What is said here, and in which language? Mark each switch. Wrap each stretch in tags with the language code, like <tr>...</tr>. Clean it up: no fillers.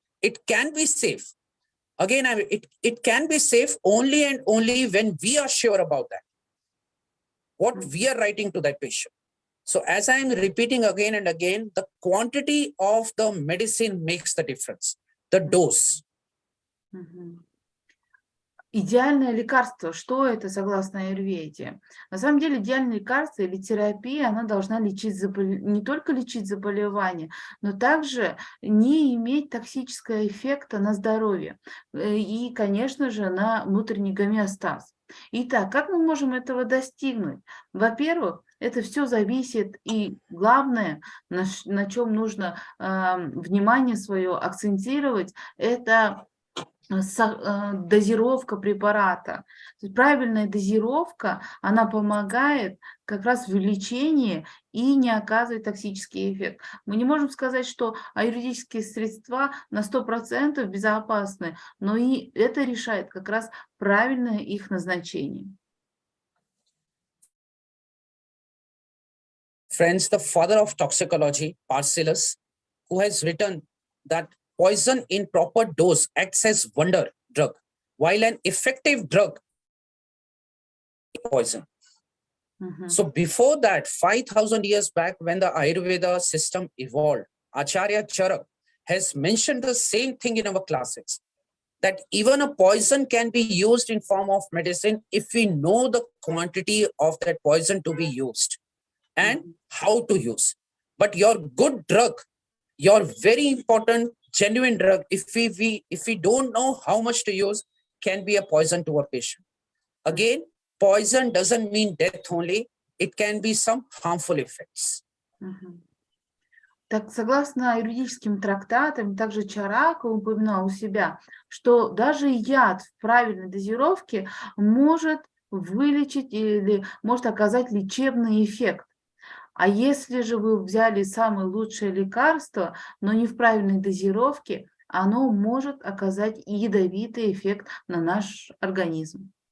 <en>It can be safe. Again, it can be safe only and only when we are sure about that, what we are writing to that patient. So as I am repeating again and again, the quantity of the medicine makes the difference, the dose.</en> <ru>Идеальное лекарство, что это согласно аюрведе? На самом деле идеальное лекарство или терапия, она должна лечить не только лечить заболевания, но также не иметь токсического эффекта на здоровье и, конечно же, на внутренний гомеостаз. Итак, как мы можем этого достигнуть? Во-первых, это все зависит, и главное, на чем нужно внимание свое акцентировать, это дозировка препарата. Правильная дозировка, она помогает как раз в лечении и не оказывает токсический эффект. Мы не можем сказать, что аюрведические средства на 100% безопасны, но и это решает как раз правильное их назначение.</ru> <en>Friends, the father of toxicology, Paracelsus, who has written that poison in proper dose acts as wonder drug, while an effective drug is poison. So before that, 5,000 years back, when the Ayurveda system evolved, Acharya Charak has mentioned the same thing in our classics, that even a poison can be used in form of medicine if we know the quantity of that poison to be used and how to use. But your good drug, your very important genuine drug, if we don't know how much to use, can be a poison to a patient. Again, poison doesn't mean death only. It can be some harmful effects.</en> <ru>Так, согласно юридическим трактатам, также Чарака упоминал у себя, что даже яд в правильной дозировке может вылечить или может оказать лечебный эффект. А если же вы взяли самое лучшее лекарство, но не в правильной дозировке, оно может оказать ядовитый эффект на наш организм.</ru>